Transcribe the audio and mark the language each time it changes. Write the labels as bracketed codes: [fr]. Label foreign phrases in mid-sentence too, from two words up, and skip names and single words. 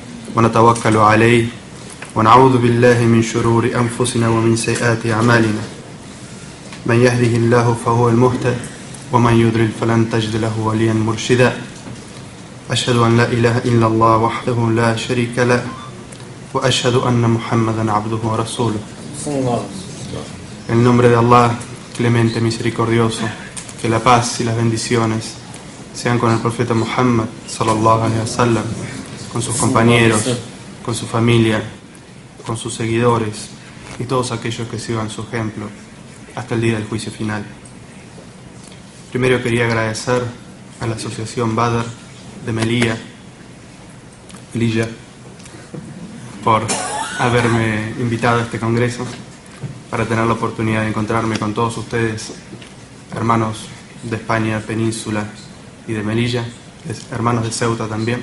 [ar] ونتوكل عليه ونعوذ بالله من شرور أنفسنا ومن سيئات أعمالنا من يهده الله فهو المهتد ومن يضلل فلن تجد له وليا مرشدا أشهد أن لا إله إلا الله وحده لا شريك له وأشهد أن محمدا عبده ورسوله. [es] En el nombre de Allah, clemente, misericordioso, que la paz y las bendiciones sean con el profeta Muhammad [ar] صلى الله عليه وسلم, [es] con sus compañeros, con su familia, con sus seguidores y todos aquellos que sigan su ejemplo hasta el día del juicio final. Primero quería agradecer a la asociación Badr de Melilla por haberme invitado a este congreso para tener la oportunidad de encontrarme con todos ustedes, hermanos de España, Península y de Melilla, hermanos de Ceuta también.